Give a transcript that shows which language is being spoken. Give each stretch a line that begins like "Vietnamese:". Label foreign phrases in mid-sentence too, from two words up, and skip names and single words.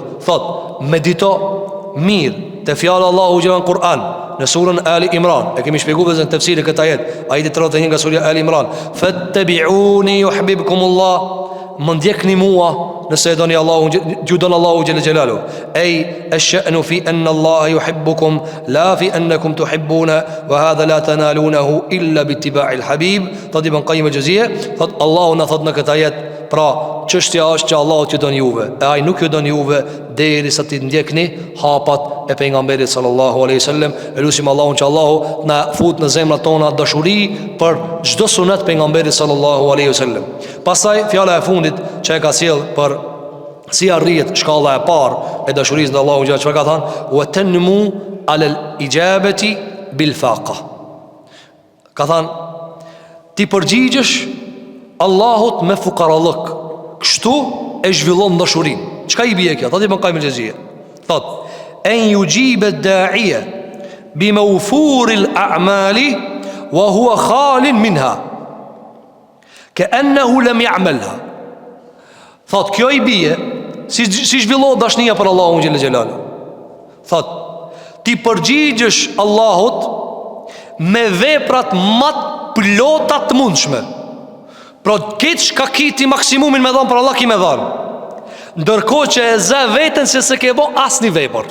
Albanian: Thot, medito mirë te fjala Allahu xhelan Kur'an në surën Ali Imran. E kemi shpjeguar në tefsirin këtë ajet, ajeti 31 nga surja Ali Imran.
Arabic: فاتبعوني يحببكم الله,
Albanian: më ndjekni mua nëse e doni Allahun, ju don Allahu
Arabic: جل جلاله. إذ الشأن في أن الله يحبكم لا في أنكم تحبون وهذا لا تنالونه إلا باتباع الحبيب.
Albanian: Thot Ibn Qayyim al-Juzeyy, thot Allahu na thot në këtë ajet, pra çështja është që Allahu t'ju don juve, e ai nuk ju don juve derisa ti ndjekni hapat e pejgamberit
Arabic: صلى الله عليه وسلم.
Albanian: Elusim Allahun që Allahu na fut në zemrat tona dashuri për çdo sunet pejgamberit
Arabic: صلى الله عليه وسلم.
Albanian: Pastaj fjala e fundit që e ka sjell për si arrihet shkalla e parë e dashurisë ndaj Allahut, çfarë ka thënë?
Arabic: وتنمو على الإجابة بالفاقة.
Albanian: Ka thënë, ti përgjigjesh Allahut me fukarallëk, kështu e zhvillon dashurinë. Çka i bie kjo? Thot Ibn Qayyim al-Juzeyy.
Arabic: Thot, أن يجيب الداعي بموفور الأعمال وهو خال منها كأنه لم يعملها.
Albanian: Thot, kjo i bie si zhvillohet dashnia për Allahun
Arabic: جل جلاله.
Albanian: Thot, ti përgjigjesh Allahut me veprat më të plota të mundshme. Pra këtë shka kiti maksimumin me dhanë për Allah ki me dhanë, ndërkohë që e zë veten se se ke bo asni vepër.